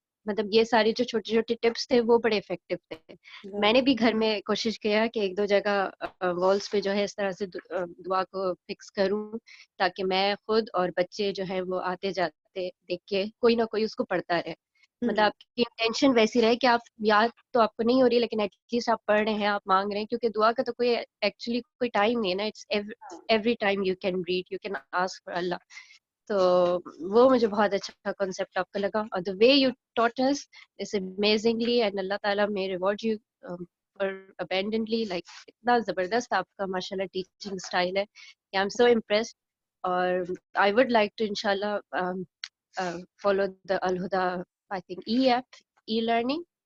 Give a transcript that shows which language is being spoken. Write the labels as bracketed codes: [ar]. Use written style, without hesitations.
[ur] مطلب یہ سارے جو چھوٹے چھوٹے ٹپس تھے وہ بڑے افیکٹو تھے. میں نے بھی گھر میں کوشش کیا کہ ایک دو جگہ والس پہ جو ہے اس طرح سے دعا کو فکس کروں, تاکہ میں خود اور بچے جو ہے وہ آتے جاتے دیکھ کے کوئی نہ کوئی اس کو پڑھتا رہے. مطلب آپ کی انٹینشن ویسی رہے کہ آپ یاد تو آپ کو نہیں ہو رہی, لیکن [en] at least [ur] آپ پڑھ رہے ہیں, آپ مانگ رہے ہیں, کیونکہ دعا کا تو کوئی ایکچولی کوئی ٹائم نہیں ہے نا. [en] It's every time you can read, you can ask for Allah. [ur] تو وہ مجھے بہت اچھا کانسیپٹ آپ کا لگا, [en] اور the way you taught us is amazingly, and Allah تعالیٰ may reward you for abundantly. [ur] like اتنا زبردست آپ کا ماشاءاللہ ٹیچنگ اسٹائل ہے کہ [en] I am so impressed. اور I would like to انشاءاللہ follow the Al Huda I think app e learning.